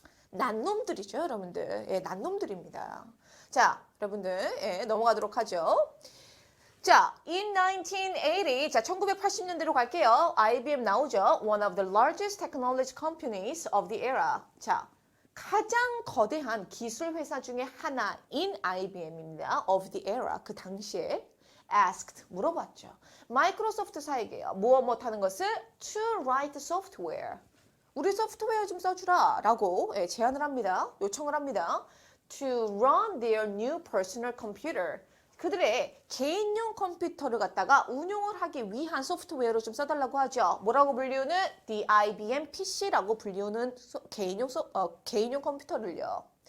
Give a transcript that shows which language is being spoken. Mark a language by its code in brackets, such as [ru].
[ko] 난놈들이죠, 여러분들. 난놈들입니다. 자, 여러분들, 넘어가도록 하죠. 자, [en] in 1980, [ko] 자, 1980년대로 갈게요. IBM 나오죠. [en] One of the largest technology companies of the era. [ko] 자, 가장 거대한 기술 회사 중에 하나인 IBM입니다. [en] Of the era, [ko] 그 당시에 [en] asked, [ko] 물어봤죠. 마이크로소프트사에게요. 무엇 하는 것을? [en] To write software. [ko] 우리 소프트웨어 좀 써주라 라고 제안을 합니다. 요청을 합니다. [en] To run their new personal computer. [ko] 그들의 개인용 컴퓨터를 갖다가 운용을 하기 위한 소프트웨어를 좀 써달라고 하죠. 뭐라고 불리우는? The IBM PC라고 불리우는 개인용 컴퓨터를요.